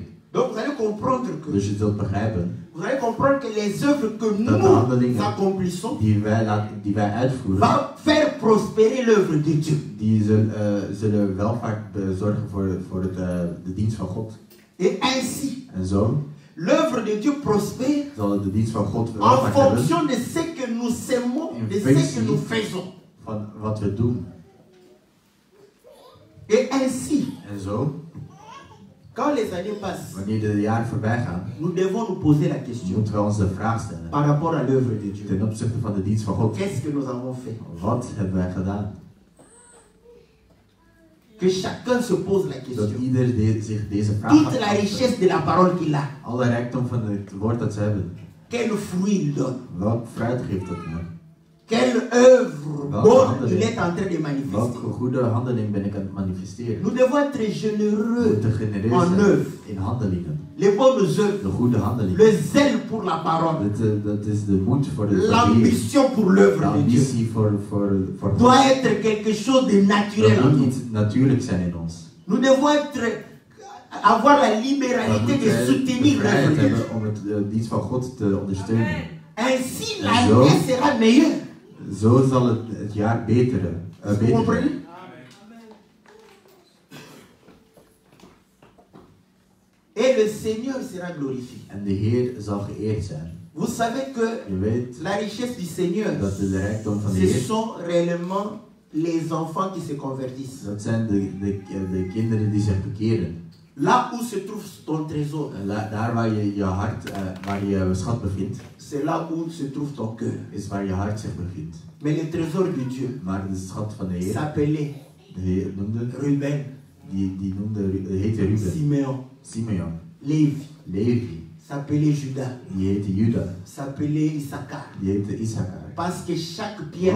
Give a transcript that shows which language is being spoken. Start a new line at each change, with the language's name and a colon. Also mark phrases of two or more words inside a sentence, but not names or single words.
French: Donc vous allez comprendre que
Dutch: Dus je zult begrijpen,
French: vous allez comprendre que les œuvres que
Dutch: dat de
French: nous
Dutch: handelingen
French: accomplissons
Dutch: die wij uitvoeren,
French: va faire prospérer l'œuvre de Dieu.
Dutch: die zullen welvaart bezorgen voor de dienst van God.
French: Et ainsi,
Dutch: En zo
French: l'œuvre de Dieu prospère
Dutch: zal de dienst van God
French: en
Dutch: welvaart hebben
French: fonction de ce que nous aimons,
Dutch: In
French: de ce
Dutch: functie
French: que nous faisons.
Dutch: van wat we doen.
French: Et ainsi,
Dutch: En zo,
French: quand les années passent,
Dutch: wanneer de jaren voorbij gaan,
French: nous devons nous poser la question
Dutch: moeten we ons de vraag stellen
French: par rapport à l'œuvre de Dieu.
Dutch: ten opzichte van de dienst van God.
French: Qu'est-ce que nous avons fait?
Dutch: Wat hebben wij gedaan?
French: Que chacun se pose la
Dutch: Dat
French: question.
Dutch: ieder zich deze vraag
French: Toute
Dutch: gaat
French: la
Dutch: stellen.
French: richesse de la parole qu'il a,
Dutch: Alle rijkdom van het woord dat ze hebben.
French: quel fruit il donne,
Dutch: Welk fruit geeft dat me?
French: quelle œuvre
Dutch: Welke
French: bonne
Dutch: handeling?
French: il est en train de manifester.
Dutch: Welke goede handeling ben ik aan het manifesteren?
French: Nous devons être
Dutch: We
French: généreux
Dutch: moeten genereus
French: en
Dutch: zijn
French: œuvre.
Dutch: in handelingen.
French: Les bonnes œuvres,
Dutch: De goede handelingen.
French: le zèle pour la parole,
Dutch: Dat is de moed voor de Heer.
French: l'ambition pour
Dutch: De
French: l'œuvre de Dieu
Dutch: ambitie voor God.
French: doit être quelque chose de naturel
Dutch: Dat
French: en
Dutch: moet
French: nous.
Dutch: iets natuurlijk zijn in ons.
French: Nous devons avoir la
Dutch: We
French: libéralité de
Dutch: moeten de
French: soutenir l'œuvre
Dutch: vrijheid
French: de Dieu.
Dutch: hebben om het dienst van God te ondersteunen.
French: Ainsi,
Dutch: En
French: l'année sera meilleure.
Dutch: Zo zal het jaar beteren.
French: Vous
Dutch: Beter
French: comprenez?
Dutch: zijn.
French: Et le Seigneur sera glorifié.
Dutch: En de Heer zal geëerd zijn.
French: Vous savez que
Dutch: Je weet
French: la richesse du Seigneur,
Dutch: dat de rijkdom van de
French: ce
Dutch: Heer,
French: sont réellement les enfants qui se convertissent.
Dutch: dat zijn de kinderen die zich bekeren.
French: Là où se trouve ton trésor,
Dutch: Daar waar je hart, waar je schat bevindt,
French: c'est là où se trouve ton cœur.
Dutch: is waar je hart zich bevindt.
French: Mais le trésor de Dieu
Dutch: Maar de schat van de Heer,
French: s'appelait
Dutch: de Heer noemde,
French: Ruben,
Dutch: heette Ruben,
French: Simeon,
Dutch: Simeon,
French: Lévi,
Dutch: Levi,
French: s'appelait Judas,
Dutch: die heette Juda,
French: s'appelait Issachar.
Dutch: die heette Issachar.
French: Parce que chaque pierre